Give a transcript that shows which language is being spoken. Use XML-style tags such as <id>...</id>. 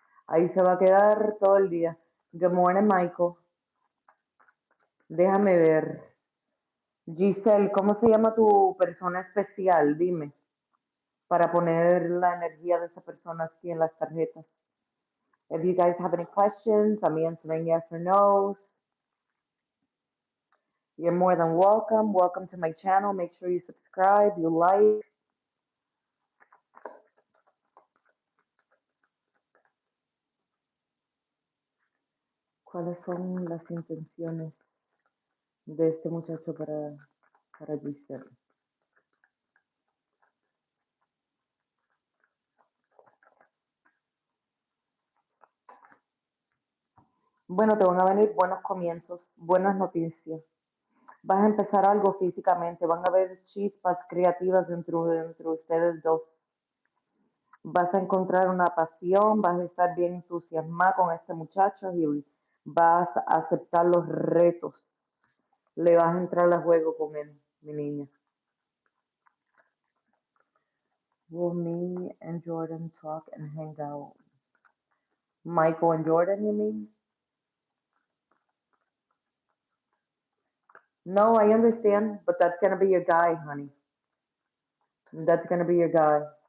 <es>Ahí se va a quedar todo el día.</es> <en>Good morning, Michael.</en> <es>Déjame ver. Giselle, ¿cómo se llama tu persona especial? Dime, para poner la energía de esa persona aquí en las tarjetas.</es> <en>If you guys have any questions, I'm answering yes or no's. You're more than welcome. Welcome to my channel. Make sure you subscribe, you like.</en> <es>¿Cuáles son las intenciones de este muchacho para Giselle? Bueno, te van a venir buenos comienzos, buenas noticias. Vas a empezar algo físicamente, van a haber chispas creativas entre ustedes dos. Vas a encontrar una pasión, vas a estar bien entusiasmada con este muchacho y vas a aceptar los retos. Le vas a entrar a juego con él, mi niña.</es> <en>Will me and Jordan talk and hang out? Michael and Jordan, you mean? No, I understand, but that's gonna be your guy, honey. That's gonna be your guy.</en>